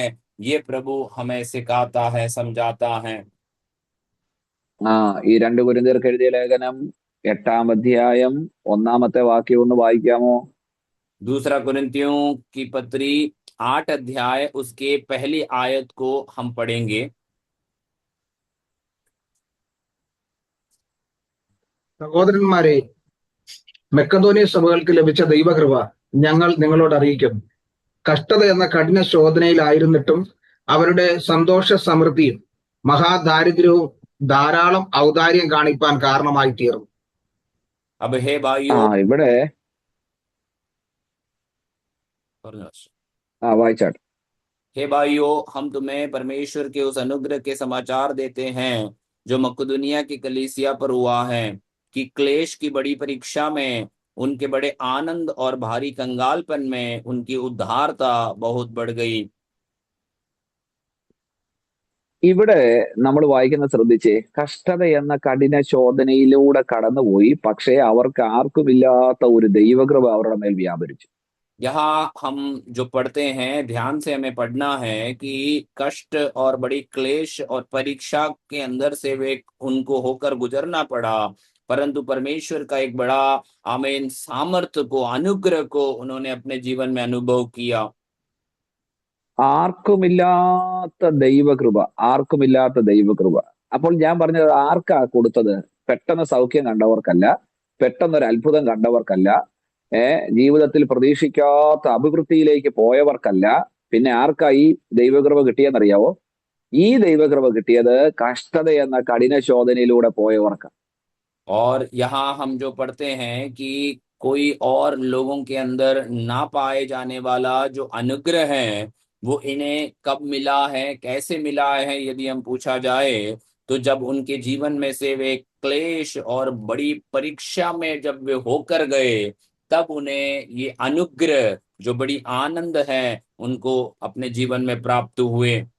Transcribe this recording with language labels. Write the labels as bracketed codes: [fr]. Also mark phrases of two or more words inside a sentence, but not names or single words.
[hi] ये प्रभु हमें सिखाता है, समझाता है। [ml] ഈ 2 കൊരിന്ത്യർക്ക് എഴുതിയ ലേഖനം 8-ാം അധ്യായം 1-ാമത്തെ വാക്യം ഒന്ന് വായിക്കാമോ? [hi] दूसरा कुरिन्थियों की पत्री 8 अध्याय उसके पहली आयत को हम पढ़ेंगे। [ml] സഹോദരന്മാരെ, മെക്കദോനിയ സഭകൾക്ക് ലഭിച്ച ദൈവകൃപ ഞങ്ങൾ നിങ്ങളോട് അറിയിക്കുന്നു. കഷ്ടത എന്ന കഠിന ശോധനയിലായിരുന്നിട്ടും അവരുടെ സന്തോഷ സമൃദ്ധിയും മഹാദാരിദ്ര്യവും ധാരാളം ഔദാര്യം കാണിപ്പാൻ കാരണമായി തീർന്നു. [hi] अब हे भाइयों, [ml] ഇവിടെ വായിച്ചാട്ടെ. [hi] हे भाइयों, हम तुम्हें परमेश्वर के उस अनुग्रह के समाचार देते हैं जो मकदूनिया की कलीसिया पर हुआ है कि क्लेश की बड़ी परीक्षा में उनके बड़े आनंद और भारी कंगालपन में उनकी उद्धारता बहुत बढ़ गई। [ml] ഇവിടെ നമ്മൾ വായിക്കുന്നത് ശ്രദ്ധിച്ചേ, കഷ്ടത എന്ന കഠിന ശോധനയിലൂടെ കടന്നുപോയി, പക്ഷേ അവർക്ക് ആർക്കുമില്ലാത്ത ഒരു ദൈവകൃപ അവരുടെ മേൽ വ്യാപരിച്ചു. [hi] यहाँ हम जो पढ़ते हैं ध्यान से हमें पढ़ना है कि कष्ट और बड़ी क्लेश और परीक्षा के अंदर से वे उनको होकर गुजरना पड़ा, परंतु परमेश्वर का एक बड़ा आमीन सामर्थ्य को, अनुग्रह को उन्होंने अपने जीवन में अनुभव किया। [ml] ആർക്കുമില്ലാത്ത ദൈവകൃപ, ആർക്കുമില്ലാത്ത ദൈവകൃപ. അപ്പോൾ ഞാൻ പറഞ്ഞത് ആർക്കാ കൊടുത്തത്? പെട്ടെന്ന് സൗഖ്യം കണ്ടവർക്കല്ല, പെട്ടെന്നൊരു അത്ഭുതം കണ്ടവർക്കല്ല, ജീവിതത്തിൽ പ്രതീക്ഷിക്കാത്ത അഭിവൃദ്ധിയിലേക്ക് പോയവർക്കല്ല. പിന്നെ ആർക്കാ ഈ ദൈവകൃപ കിട്ടിയെന്നറിയാവോ? ഈ ദൈവകൃപ കിട്ടിയത് കഷ്ടത എന്ന കഠിന ശോധനയിലൂടെ പോയവർക്ക്. [hi] और यहाँ हम जो पढ़ते हैं कि कोई और लोगों के अंदर ना पाए जाने वाला जो अनुग्रह है वो इन्हें कब मिला है, कैसे मिला है, यदि हम पूछा जाए तो जब उनके जीवन में से वे क्लेश और बड़ी परीक्षा में जब वे होकर गए तब उन्हें ये अनुग्रह जो बड़ी आनंद है उनको अपने जीवन में प्राप्त हुए।